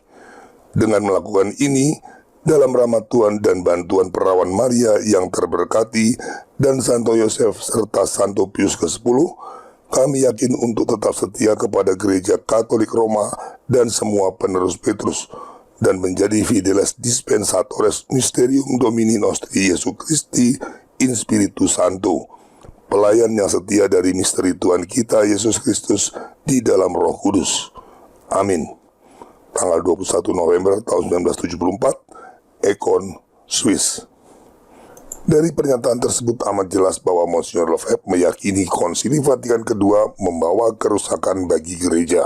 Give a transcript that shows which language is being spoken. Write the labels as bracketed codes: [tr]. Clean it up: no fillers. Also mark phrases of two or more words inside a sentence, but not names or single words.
[id] Dengan melakukan ini, dalam rahmat Tuhan dan bantuan perawan Maria yang terberkati dan Santo Yosef serta Santo Pius ke-10, Kami yakin untuk tetap setia kepada Gereja Katolik Roma dan semua penerus Petrus, dan menjadi [la] fideles dispensatores mysterium Domini Nostri Yesus Christi in Spiritus Sancto, [id] pelayan yang setia dari misteri Tuhan kita Yesus Kristus di dalam Roh Kudus. Amin. Tanggal 21 November tahun 1974, Ekon, Swiss. Dari pernyataan tersebut amat jelas bahwa Monsignor Lefebvre meyakini Konsili Vatikan II membawa kerusakan bagi gereja.